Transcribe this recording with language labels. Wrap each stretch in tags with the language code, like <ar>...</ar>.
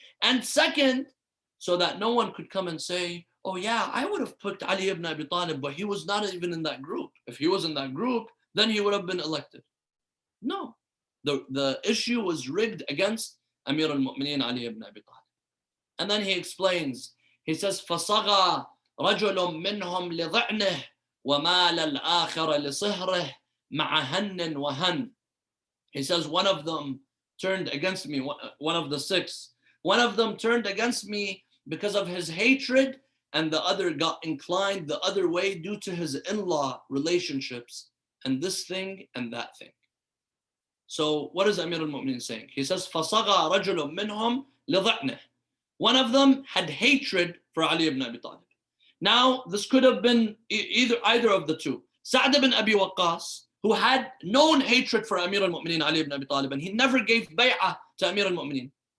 <en>And second, so that no one could come and say, oh yeah, I would have picked Ali ibn Abi Talib, but he was not even in that group. If he was in that group, then he would have been elected. No, the issue was rigged against Amir al-Mu'mineen Ali ibn Abi Talib. And then he explains, he says,</en> <ar>فَصَغَى رَجُلٌ مِّنْهُمْ لِضِعْنِهِ وَمَالَ الْآخَرَ لِصِهْرِهِ مَعَ هَنٍّ وَهَنٍ.</ar> <en>He says, one of them turned against me, one of the 6. One of them turned against me because of his hatred, and the other got inclined the other way due to his in-law relationships, and this thing and that thing. So what is Amir al-Mu'mineen saying? He says,</en> <ar>فَصَغَى رَجُلٌ مِّنْهُمْ لِضِعْنِهِ.</ar> <en>One of them had hatred for Ali ibn Abi Talib. Now, this could have been either of the two. Sa'd ibn Abi Waqqas, who had known hatred for Amir al-Mu'mineen Ali ibn Abi Talib, and he never gave bay'ah to Amir al-Mu'mineen.</en>